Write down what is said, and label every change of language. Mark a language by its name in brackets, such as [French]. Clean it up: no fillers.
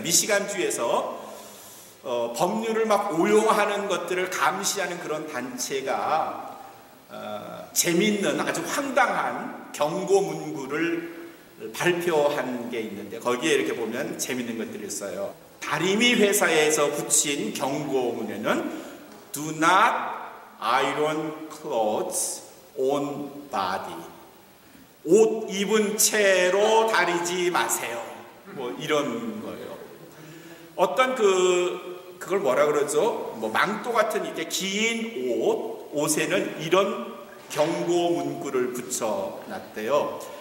[Korean] 미시간주에서 법률을 막 오용하는 것들을 감시하는 그런 단체가 재미있는 아주 황당한 경고 문구를 발표한 게 있는데 거기에 이렇게 보면 재미있는 것들이 있어요. 다리미 회사에서 붙인 경고문에는 [English] Do not iron clothes on body. [Korean] 옷 입은 채로 다리지 마세요. 뭐 이런 거예요. 어떤 그걸 뭐라 그러죠? 뭐 망토 같은 이렇게 긴 옷에는 이런 경고 문구를 붙여놨대요.